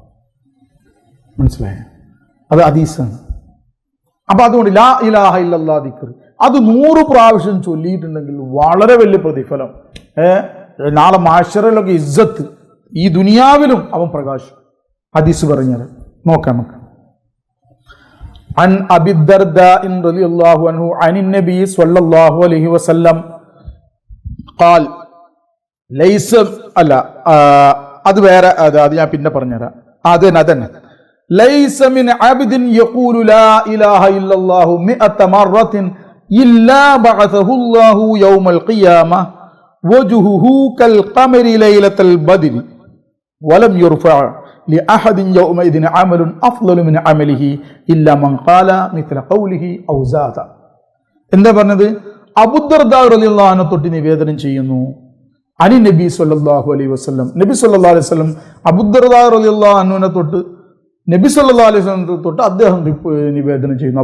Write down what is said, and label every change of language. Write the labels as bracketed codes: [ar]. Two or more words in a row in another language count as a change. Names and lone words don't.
[ml] മനസ്സിലായോ? അത് ഹദീസാണ്. അപ്പൊ അതുകൊണ്ട് [ar] لا إله إلا الله [ml] ദിക്ർ അത് 100 പ്രാവശ്യം ചൊല്ലിയിട്ടുണ്ടെങ്കിൽ വളരെ വലിയ പ്രതിഫലം. നാളെ മാശറയിലൊക്കെ ഇസ്സത്ത്, ഈ ദുനിയാവിലും അവൻ പ്രകാശം. ഹദീസ് പറഞ്ഞത് നോക്കാം നമുക്ക്. [ar] عن أبي الدرداء رضي الله عنه عن النبي صلى الله عليه وسلم قال ليس [ml] അത് വേറെ, അത് ഞാൻ പിന്നെ പറഞ്ഞുതരാം. [ar] അതന്നെ ليس من عبد يقول لا إله إلا الله 100 مرة إلا بعثه الله يوم القيامة وجهه كالقمر ليلة البدر ولم يرفع لأحد يومئذ عمل أفضل من عمله إلا من قال مثل قوله أو زاد. [ml] എന്താ പറഞ്ഞത്? അബൂദർദാ [ar] رضي الله عنه [ml] തൊട്ട് നിവേദനം ചെയ്യുന്നു, [ar] عن النبي صلى الله عليه وسلم, [ml] നബി [ar] صلى الله عليه وسلم [ml] അബൂദർദാ [ar] رضي الله عنه [ml] തൊട്ട് നബി [ar] صلى الله عليه وسلم [ml] തൊട്ട് അദ്ദേഹം നിവേദനം ചെയ്യുന്നു.